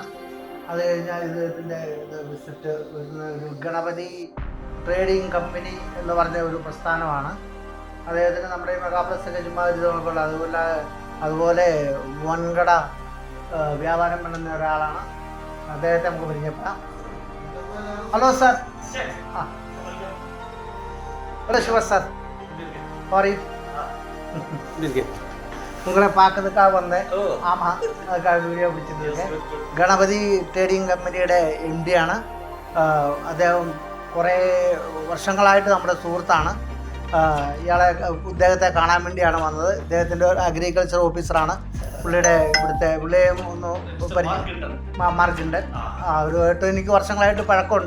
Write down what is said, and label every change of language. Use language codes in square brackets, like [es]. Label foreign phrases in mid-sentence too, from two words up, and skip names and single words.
[ml] അത് കഴിഞ്ഞാൽ ഇദ്ദേഹത്തിൻ്റെ വിസിറ്റ് വരുന്ന ഒരു ഗണപതി ട്രേഡിംഗ് കമ്പനി എന്ന് പറഞ്ഞ ഒരു പ്രസ്ഥാനമാണ്. അദ്ദേഹത്തിന് നമ്മുടെ ഈ മെഗാപ്ലസ് ചുമ്മാതിരിതൊക്കെയുള്ള അതുപോലെ വൻകട വ്യാപാരം பண்ணுന്ന ഒരാളാണ്. അദ്ദേഹത്തെ നമുക്ക് പരിചയപ്പെടാം. ഹലോ സാർ. [ta] ஹலோ சிவா சார், சாரி உங்களை பார்க்கறதுக்காக வந்தேன். ஆமாம், அதுக்காக வீடியோ பிடிச்சிருக்கேன். [ml] ഗണപതി ട്രേഡിംഗ് കമ്പനിയുടെ എം ഡി ആണ് അദ്ദേഹം. കുറേ വർഷങ്ങളായിട്ട് നമ്മുടെ സുഹൃത്താണ്. ഇദ്ദേഹത്തെ കാണാൻ വേണ്ടിയാണ് വന്നത്. ഇദ്ദേഹത്തിൻ്റെ ഒരു അഗ്രികൾച്ചർ ഓഫീസറാണ്. പുള്ളിയെയും ഒന്ന് മാർക്കിൻ്റെ ഒരു എനിക്ക് വർഷങ്ങളായിട്ട് പഴക്കമുണ്ട്.